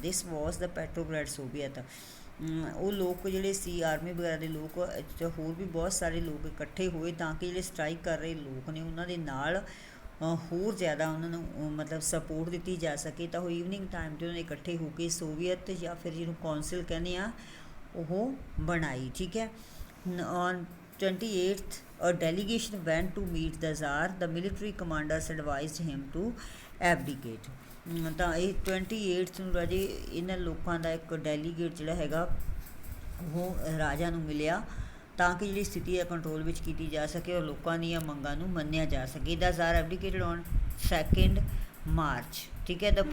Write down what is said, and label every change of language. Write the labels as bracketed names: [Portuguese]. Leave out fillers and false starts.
[English] This was the Petrograd Soviet. [Punjabi] ਉਹ ਲੋਕ ਜਿਹੜੇ ਸੀ ਆਰਮੀ ਵਗੈਰਾ ਦੇ ਲੋਕ, ਹੋਰ ਵੀ ਬਹੁਤ ਸਾਰੇ ਲੋਕ ਇਕੱਠੇ ਹੋਏ ਤਾਂ ਕਿ ਜਿਹੜੇ ਸਟ੍ਰਾਈਕ ਕਰ ਰਹੇ ਲੋਕ ਨੇ ਉਹਨਾਂ ਦੇ ਨਾਲ ਹੋਰ ਜ਼ਿਆਦਾ ਉਹਨਾਂ ਨੂੰ ਮਤਲਬ ਸਪੋਰਟ ਦਿੱਤੀ ਜਾ ਸਕੇ। ਤਾਂ ਉਹ ਈਵਨਿੰਗ ਟਾਈਮ 'ਤੇ ਉਹਨਾਂ ਨੇ ਇਕੱਠੇ ਹੋ ਕੇ ਸੋਵੀਅਤ ਜਾਂ ਫਿਰ ਜਿਹਨੂੰ ਕੌਂਸਿਲ ਕਹਿੰਦੇ ਆ ਉਹ ਬਣਾਈ, ਠੀਕ ਹੈ। [English] On 28th a delegation went to meet the Tsar। the military commanders advised him to abdicate। [Punjabi] ਤਾਂ ਇਹ 28th ਨੂੰ ਰਾਜੇ ਇਹਨਾਂ ਲੋਕਾਂ ਦਾ ਇੱਕ ਡੈਲੀਗੇਟ ਜਿਹੜਾ ਹੈਗਾ ਉਹ ਰਾਜਾ ਨੂੰ ਮਿਲਿਆ ਤਾਂ ਕਿ ਜਿਹੜੀ ਸਥਿਤੀ ਹੈ ਕੰਟਰੋਲ ਵਿੱਚ ਕੀਤੀ ਜਾ ਸਕੇ ਔਰ ਲੋਕਾਂ ਦੀਆਂ ਮੰਗਾਂ ਨੂੰ ਮੰਨਿਆ ਜਾ ਸਕੇ। [English] the Tsar abdicated on 2 March, [Punjabi] ਠੀਕ ਹੈ।